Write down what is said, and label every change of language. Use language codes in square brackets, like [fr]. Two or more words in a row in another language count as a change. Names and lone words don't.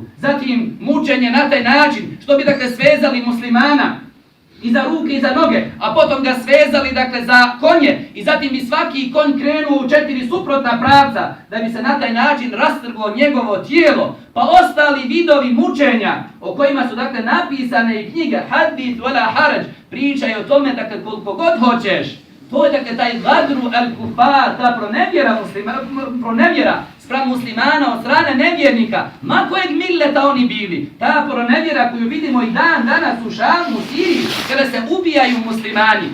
[bs] Zatim mučenje na taj način što bi dakle svezali muslimana i za ruke i za noge, a potom ga svezali dakle za konje i zatim bi svaki konj krenuo u 4 suprotna pravca da bi se na taj način rastrglo njegovo tijelo, pa ostali vidovi mučenja o kojima su dakle napisane i knjige [ar] Hadith wala haraj, [bs] pričaju o tome dakle koliko god hoćeš. To je dakle taj [ar] gadru el kufar, [bs] ta pronevjera spram muslimana od strane nevjernika, ma kojeg milleta oni bili. Ta pronevjera koju vidimo i dan danas u Šamu, u Siriji, kada se ubijaju muslimani.